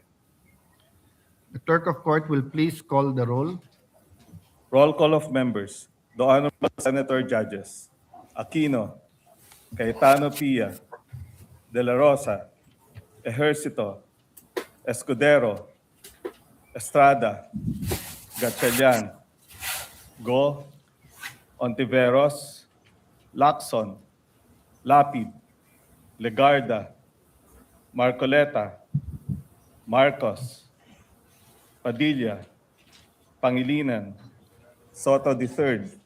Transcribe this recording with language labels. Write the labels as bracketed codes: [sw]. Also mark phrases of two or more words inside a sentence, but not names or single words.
[en] The clerk of court will please call the roll. Roll call of members. The Honorable Senator Judges. Aquino, Cayetano Pia, De La Rosa, Ejercito, Escudero, Estrada, Gatchalian, Go, Ontiveros, Lacson, Lapid, Legarda, Marcoleta, Marcos, Padilla, Pangilinan, Soto III,